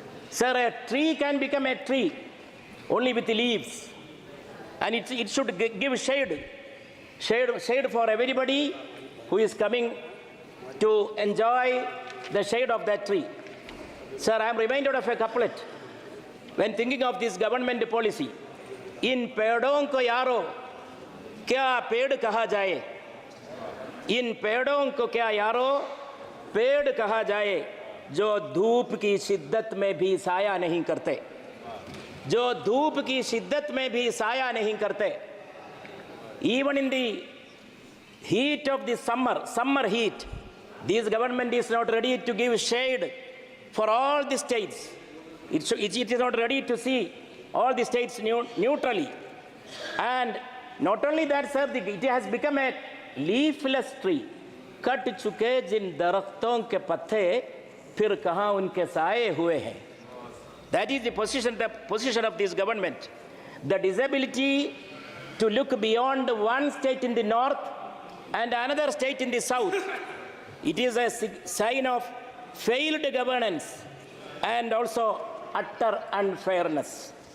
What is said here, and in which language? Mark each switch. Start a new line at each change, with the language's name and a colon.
English: Sir, a tree can become a tree only with the leaves, and it should give shade for everybody who is coming to enjoy the shade of that tree. Sir, I am reminded of a couplet when thinking of this government policy.
Hindi: In पेड़ों को यारो क्या पेड़ कहा जाए, इन पेड़ों को क्या यारो पेड़ कहा जाए, जो धूप की शिद्दत में भी साया नहीं करते, जो धूप की शिद्दत में भी साया नहीं करते.
English: Even in the heat of the summer heat, this government is not ready to give shade for all the states. It is not ready to see all the states neutrally. And not only that, sir, it has become a leafless tree.
Hindi: Cut चुके जिन दरख्तों के पत्ते फिर कहाँ उनके साए हुए हैं.
English: That is the position of this government. The disability to look beyond one state in the north and another state in the south. It is a sign of failed governance and also utter unfairness.